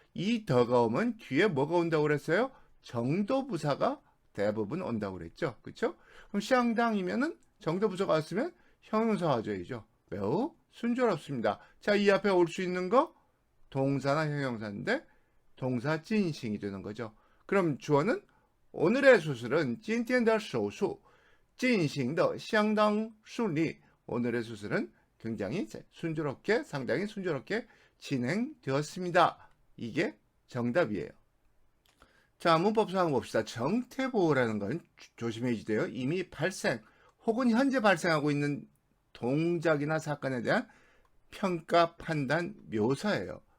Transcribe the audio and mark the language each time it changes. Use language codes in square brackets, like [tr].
[ko] 이 더가 오면 뒤에 뭐가 온다고 그랬어요? 정도부사가 대부분 온다고 그랬죠. 그렇죠? 그럼 상당이면은 정도부사가 왔으면 형용사 와줘야죠. 매우 순조롭습니다. 자, 이 앞에 올 수 있는 거 동사나 형용사인데 동사 진싱이 되는 거죠. 그럼 주어는 오늘의 수술은 [zh] 今天的手术进行的相当顺利. [ko] 오늘의 수술은 굉장히 순조롭게, 상당히 순조롭게 진행되었습니다. 이게 정답이에요. 자, 문법상 봅시다. 정태보호라는 건 조심해야 돼요. 이미 발생 혹은 현재 발생하고 있는 동작이나 사건에 대한 평가, 판단, 묘사예요.